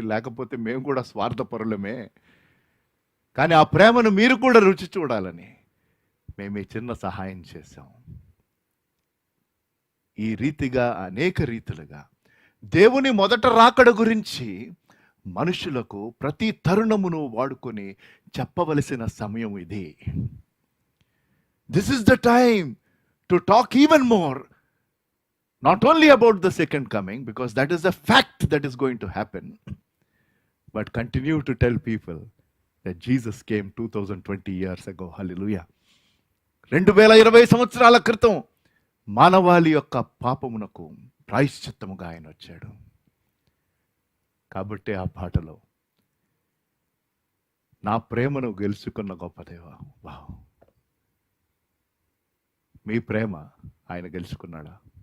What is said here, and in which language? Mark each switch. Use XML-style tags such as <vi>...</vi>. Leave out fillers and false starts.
<te>లేకపోతే మేము కూడా స్వార్థపరులమే. కానీ ఆ ప్రేమను మీరు కూడా రుచి చూడాలని మేము ఈ చిన్న సహాయం చేశాం. ఈ రీతిగా అనేక రీతులుగా దేవుని మొదట రాకడ గురించి మనుషులకు ప్రతి తరుణమును వాడుకొని చెప్పవలసిన సమయం ఇది.</te> <en>This is the time to talk even more, not only about the second coming, because that is a fact that is going to happen, but continue to tell people that Jesus came 2020 years ago. Hallelujah.</en> <te>2020 సంవత్సరాల క్రితం మానవాళి యొక్క పాపమునకు ప్రాయశ్చిత్తముగా ఆయన వచ్చాడు. కాబట్టి ఆ పాటలో నా ప్రేమను గెలుచుకున్న గొప్ప దేవా, వావ్, మీ ప్రేమ ఆయన గెలుచుకున్నాడా?</te>